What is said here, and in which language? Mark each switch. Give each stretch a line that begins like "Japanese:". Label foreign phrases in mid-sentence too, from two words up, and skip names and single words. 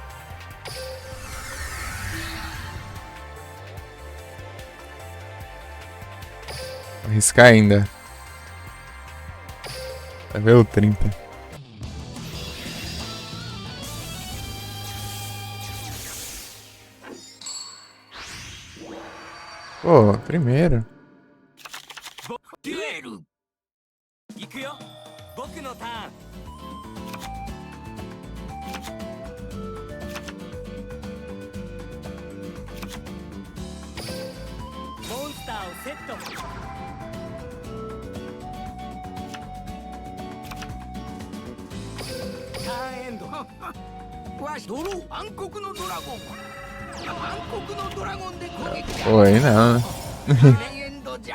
Portuguese: Arriscar ainda. Level 30. Pô, primeiro.
Japanese: デュエル行くよ。僕のターン。モンスターをセット。ターンエンド。わしドロー暗黒のドラゴン暗黒のドラゴンで攻撃じゃ
Portuguese: Pô, aí não.
Japanese: ターンエンドじゃ